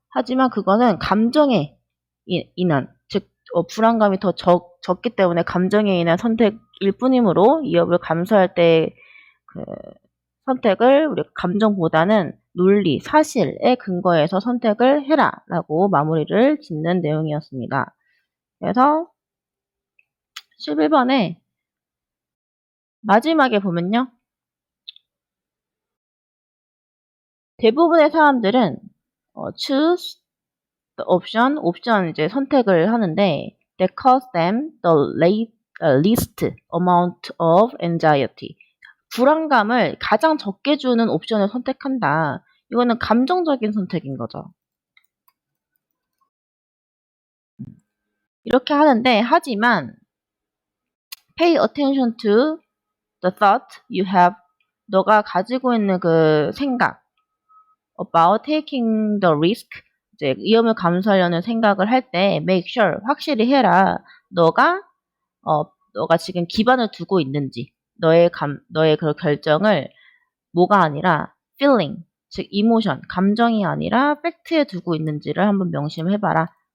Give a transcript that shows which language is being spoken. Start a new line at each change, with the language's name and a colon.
Korean: 하지만 그거는 감정에 인한, 즉 불안감이 더 적기 때문에 감정에 인한 선택일 뿐이므로 위협을 감수할 때 그 선택을 우리 감정보다는 논리, 사실에 근거해서 선택을 해라라고 마무리를 짓는 내용이었습니다. 그래서 11번에 마지막에 보면요. 대부분의 사람들은
English: choose the 옵션
Korean: 이제 선택을 하는데
English: that cause them the least amount of anxiety.
Korean: 불안감을 가장 적게 주는 옵션을 선택한다. 이거는 감정적인 선택인 거죠. 이렇게 하는데 하지만
English: pay attention to the thought you have.
Korean: 너가 가지고 있는 그 생각
English: about taking the risk.
Korean: 이제 위험을 감수하려는 생각을 할 때
English: make sure
Korean: 확실히 해라. 너가 지금 기반을 두고 있는지 너의 그 결정을 뭐가 아니라 feeling 즉 emotion 감정이 아니라 팩트에 두고 있는지를 한번 명심해봐라.